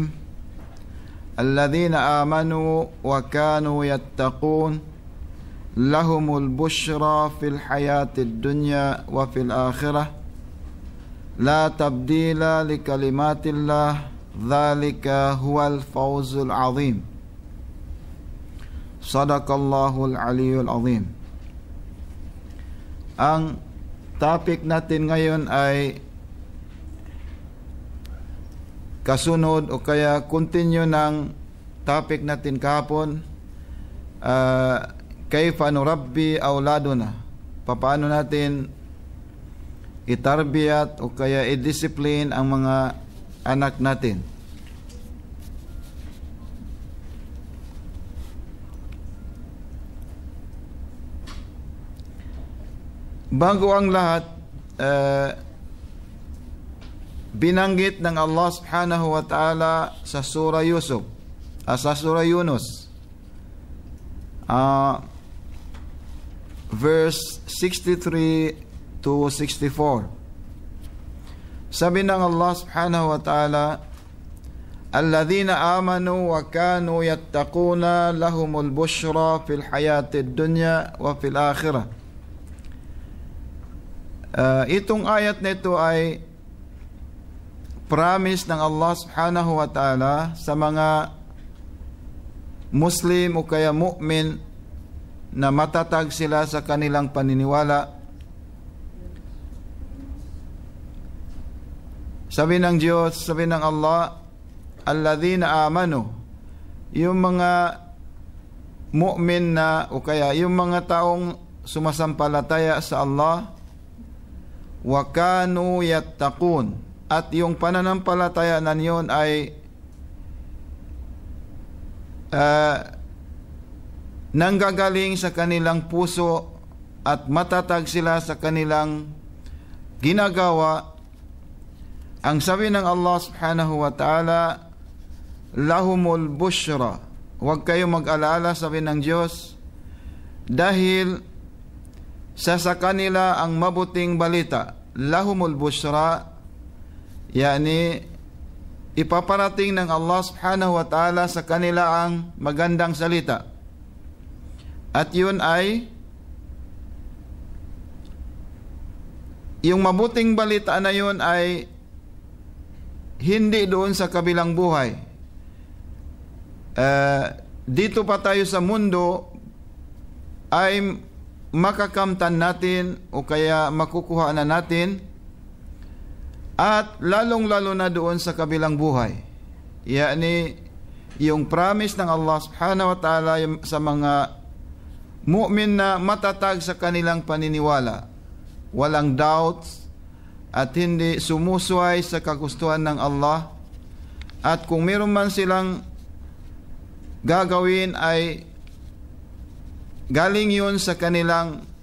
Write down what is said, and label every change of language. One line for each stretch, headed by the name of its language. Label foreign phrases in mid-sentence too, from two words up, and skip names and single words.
Arabic: الذين آمنوا وكانوا يتقون لهم البشرى في الحياة الدنيا وفي الآخرة لا تبديل لكلمات الله ذلك هو الفوز العظيم. صدق الله العلي العظيم.
Filipino: Ang topic natin ngayon ay kasunod o kaya continue ng topic natin kahapon,
Arabic: كيف نربي أولادنا,
Filipino: paano natin itarbiyat o kaya i-discipline ang mga anak natin. Bago ang lahat, binanggit ng Allah
Arabic: سبحانه وتعالى
Filipino: sa surah Yusuf, sa surah Yunus, verse 63 to 64. Sabi ng Allah
Arabic: سبحانه وتعالى الذين آمنوا وكانوا يتقون لهم البشرى في الحياة الدنيا وفي الآخرة.
Filipino: Itong ayat na ito ay promise ng Allah
Arabic: سبحانه وتعالى
Filipino: sa mga Muslim o kaya mu'min na matatag sila sa kanilang paniniwala. Sabi ng Diyos, sabi ng Allah,
Arabic: الذين آمنوا,
Filipino: yung mga mu'min na o kaya yung mga taong sumasampalataya sa Allah,
Arabic: وكانوا يتقون,
Filipino: at yung pananampalataya na yun ay nanggagaling sa kanilang puso at matatag sila sa kanilang ginagawa. Ang sabi ng Allah
Arabic: سبحانه وتعالى لهم البشرى,
Filipino: huwag kayong mag-alala, sabi ng Diyos, dahil sa kanila ang mabuting balita.
Arabic: لهم البشرى,
Filipino: yani ipaparating ng Allah
Arabic: سبحانه وتعالى
Filipino: sa kanila ang magandang salita. At yun ay yung mabuting balita na yun ay hindi doon sa kabilang buhay. Dito pa tayo sa mundo ay makakamtan natin o kaya makukuha na natin, at lalong-lalo na doon sa kabilang buhay. Yani, yung promise ng Allah
Arabic: سبحانه وتعالى
Filipino: sa mga mu'min na matatag sa kanilang paniniwala, walang doubts, at hindi sumusuway sa kagustuhan ng Allah. At kung meron man silang gagawin ay galing yun sa kanilang